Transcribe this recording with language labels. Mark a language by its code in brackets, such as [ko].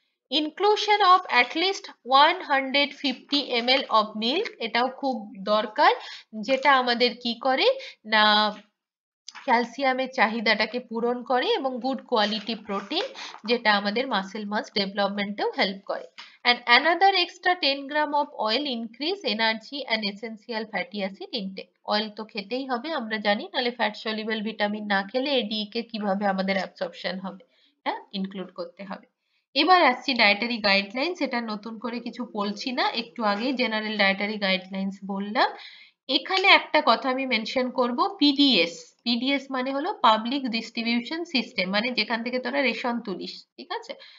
[en] inclusion of at least 150 ml of milk, [bn] এটাও খুব দরকার, যেটা আমাদের কি করে না ক্যালসিয়ামের চাহিদাটাকে পূরণ করে, এবং গুড কোয়ালিটি প্রোটিন, যেটা আমাদের মাসেল মাস ডেভেলপমেন্টেও হেল্প করে। [en] and another extra 10 gram of oil increase energy and essential fatty acid intake. [bn] Oil তো খেতেই হবে আমরা জানি, নাহলে ফ্যাট সলিউবল ভিটামিন না খেলে এডি কে কিভাবে আমাদের অ্যাবসর্পশন হবে, হ্যাঁ, ইনক্লুড করতে হবে। এবার আসছি ডায়েটারি গাইডলাইন্স। এটা নতুন করে কিছু বলছি না, একটু আগেই জেনারেল ডায়েটারি গাইডলাইন্স বললাম। এখানে একটা কথা আমি মেনশন করব, পিডিএস। পিডিএস মানে হলো পাবলিক ডিস্ট্রিবিউশন সিস্টেম, মানে যেখান থেকে তোরা রেশন তুলিস, ঠিক আছে।